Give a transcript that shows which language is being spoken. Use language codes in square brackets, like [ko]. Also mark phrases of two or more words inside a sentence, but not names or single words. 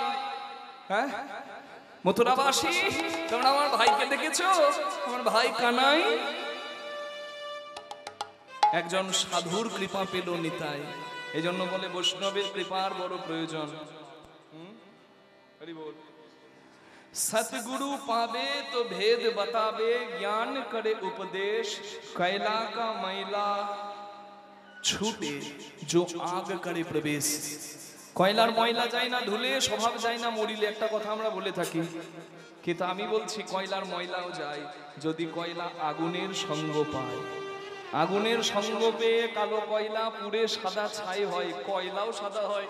[bn] হ্যাঁ, মথুরাবাসী, তোমরা আমার ভাইকে দেখেছো? আমার ভাই কানাই একজন সাধুর কৃপা পেল নিতাই। এই জন্য বলে বৈষ্ণবের কৃপার বড় প্রয়োজন। হরি বল। [hi] सतगुरु पावे तो भेद बतावे, ज्ञान करे उपदेश, कैला का मैला छूटे जो आग करे प्रवेश। [bn] কয়লার ময়লা যায় না ধুলে, স্বভাব যায় না মরিলে, একটা কথা আমরা বলে থাকি। কিন্তু আমি বলছি কয়লার ময়লাও যায় যদি কয়লা আগুনের সঙ্গ পায়। আগুনের সঙ্গ পেয়ে কালো কয়লা পুড়ে সাদা ছাই হয়, কয়লাও সাদা হয়।